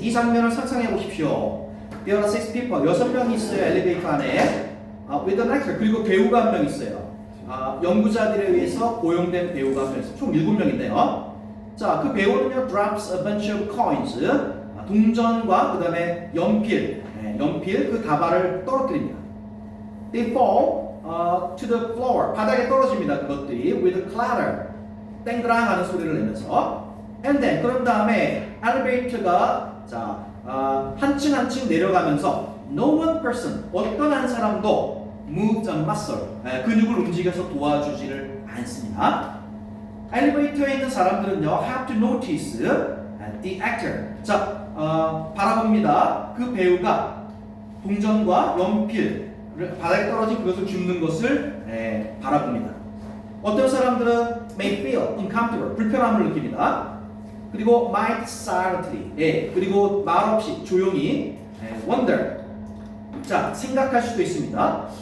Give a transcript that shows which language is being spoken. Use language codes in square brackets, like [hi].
[ko] 이 장면을 상상해 보십시오. [en] There are 6 people. [ko] 6명이 있어요. 엘리베이터 안에. [en] With an actor. [ko] 그리고 배우가 한 명 있어요. 연구자들에 의해서 고용된 배우가 되었습니다. 총 7명인데요. 자, 그 배우는요, [en] drops a bunch of coins, [ko] 동전과 그 다음에 연필 그 다발을 떨어뜨립니다. [en] They fall to the floor, [ko] 바닥에 떨어집니다. 그것들이 [en] with a clatter, [ko] 땡그랑 하는 소리를 내면서. [en] And then [ko] 그런 다음에 엘리베이터가 한층 한층 내려가면서 [en] no one person, [ko] 어떤 한 사람도 [en] moves a muscle, [ko] 근육을 움직여서 도와주지를 않습니다. 엘리베이터에 있는 사람들은요 [en] have to notice the actor. [ko] 자, 바라봅니다. 그 배우가 동전과 연필 바닥에 떨어진 그것을 줍는 것을 바라봅니다. 어떤 사람들은 [en] may feel uncomfortable, [ko] 불편함을 느낍니다. 그리고 [en] might silently, [ko] 그리고 말없이 조용히 wonder, 자, 생각할 수도 있습니다.